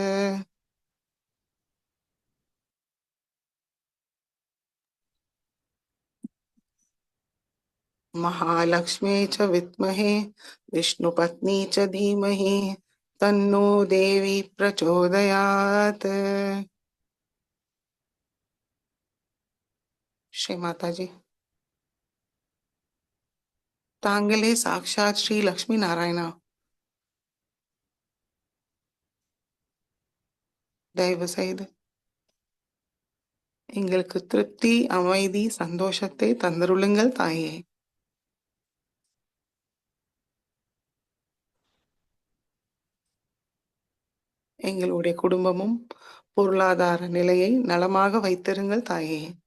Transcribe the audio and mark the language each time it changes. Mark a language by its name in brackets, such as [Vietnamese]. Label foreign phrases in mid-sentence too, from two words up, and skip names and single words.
[Sanskrit] महालक्ष्मी च विद्महे विष्णुपत्नी च धीमहि तन्नो देवी प्रचोदयात्. [Marathi] श्री माताजी, तांगले साक्षात श्री लक्ष्मी नारायणा. [Tamil] தயவு செய்து எங்களுக்கு திருப்தி, அமைதி, சந்தோஷத்தை தந்தருளுங்கள் தாயே. எங்களுடைய குடும்பமும் பொருளாதார நிலையை நலமாக வைத்திருங்கள் தாயே.